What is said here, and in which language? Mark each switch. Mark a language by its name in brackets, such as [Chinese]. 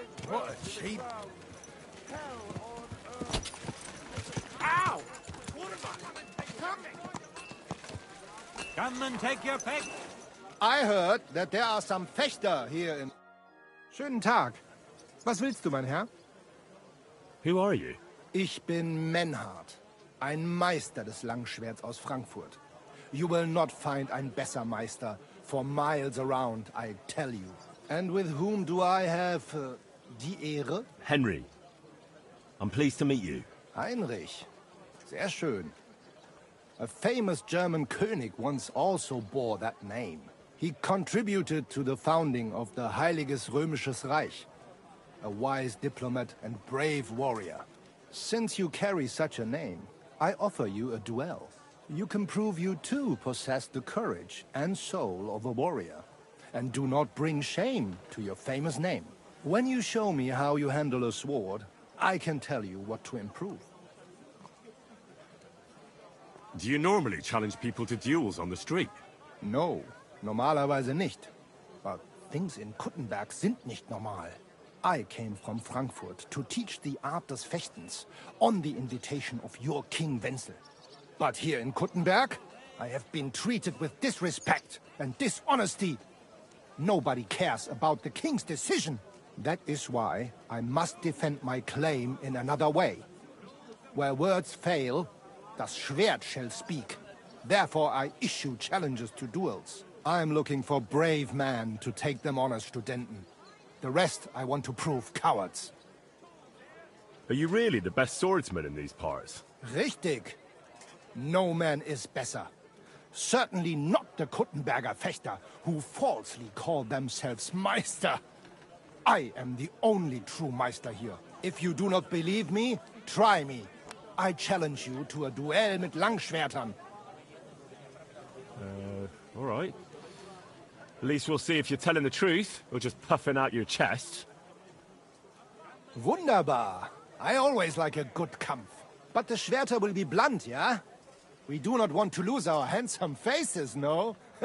[English] What a cheap... Ow! Come and take your pick. I heard that there are some Fechter here in... [German] Schönen Tag. Was willst du, mein Herr? [English] Who are you? [German] Ich bin Menhard, ein Meister des Langschwerts aus Frankfurt. [English] You will not find ein besser Meister for miles around, I tell you. And with whom do I have die Ehre? Henry. I'm pleased to meet you. [German] Heinrich. Sehr schön. [English] A famous German König once also bore that name. He contributed to the founding of the Heiliges Römisches Reich. A wise diplomat and brave warrior. Since you carry such a name, I offer you a duel. You can prove you too possess the courage and soul of a warrior. And do not bring shame to your famous name. When you show me how you handle a sword, I can tell you what to improve. Do you normally challenge people to duels on the street? [German] No, normalerweise nicht. But things in Kuttenberg sind nicht normal. [English] I came from Frankfurt to teach the art des Fechtens on the invitation of your King Wenzel. But here in Kuttenberg, I have been treated with disrespect and dishonesty. Nobody cares about the king's decision. That is why I must defend my claim in another way. Where words fail, das Schwert shall speak. Therefore I issue challenges to duels. I am looking for brave men to take them on as Studenten. The rest I want to prove cowards. Are you really the best swordsman in these parts? Richtig. No man is better. Certainly not the Kuttenberger Fechter, who falsely call themselves Meister. I am the only true Meister here. If you do not believe me, try me. I challenge you to a duel mit Langschwertern. All right. At least we'll see if you're telling the truth, or just puffing out your chest. [German] Wunderbar. [English] I always like a good Kampf. But the Schwerter will be blunt, yeah? We do not want to lose our handsome faces, no?